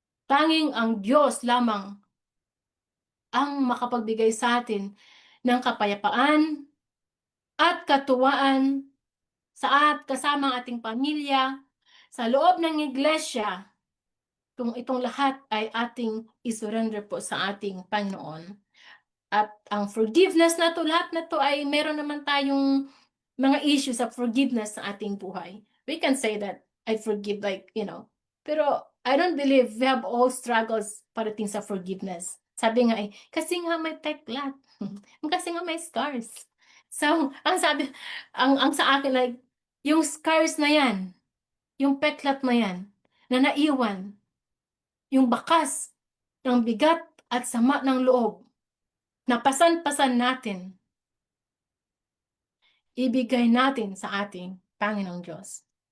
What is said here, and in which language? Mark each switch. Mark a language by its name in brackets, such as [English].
[Filipino] Tanging ang Diyos lamang ang makapagbigay sa atin ng kapayapaan at katuwaan kasama ang ating pamilya, sa loob ng iglesia, kung itong lahat ay ating isurrender po sa ating Panginoon. At ang forgiveness na to, lahat na to ay meron naman tayong mga [English] issues of forgiveness [Filipino] sa ating buhay. [English] We can say that I forgive, pero I don't believe we have all struggles [Filipino] parating sa [English] forgiveness. [Filipino] Sabi nga kasi nga may peklat, kasi nga may scars. So, ang sa akin, yung scars na yan, yung peklat na yan, na naiwan, yung bakas ng bigat at sama ng loob, na pasan-pasan natin, ibigay natin sa ating Panginoong Diyos.